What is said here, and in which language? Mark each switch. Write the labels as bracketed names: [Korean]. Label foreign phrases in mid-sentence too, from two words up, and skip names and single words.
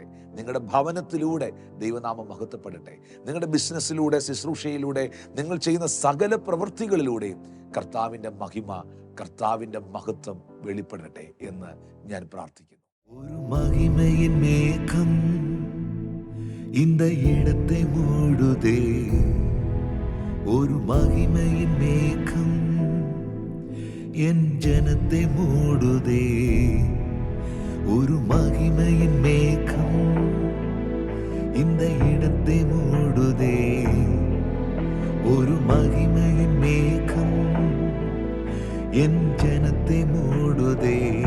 [Malayalam] നിങ്ങളുടെ ഭവനത്തിലൂടെ ദൈവനാമം മഹത്വപ്പെടട്ടെ. നിങ്ങളുടെ ബിസിനസ്സിലൂടെ, ശുശ്രൂഷയിലൂടെ, നിങ്ങൾ ചെയ്യുന്ന സകല പ്രവൃത്തികളിലൂടെയും കർത്താവിൻ്റെ മഹിമ, കർത്താവിൻ്റെ മഹത്വം വെളിപ്പെടട്ടെ എന്ന് ഞാൻ പ്രാർത്ഥിക്കുന്നു. [Tamil] ஒரு மகிமையின் மேகம் இந்த இடத்தை மூடுதே ஒரு மகிமையின் மேகம், என் ஜனத்தை மூடுதே ஒரு மகிமையின் மேகம், இந்த இடத்தை மூடுதே ஒரு மகிமையின் மேகம், என் ஜனத்தை மூடுதே.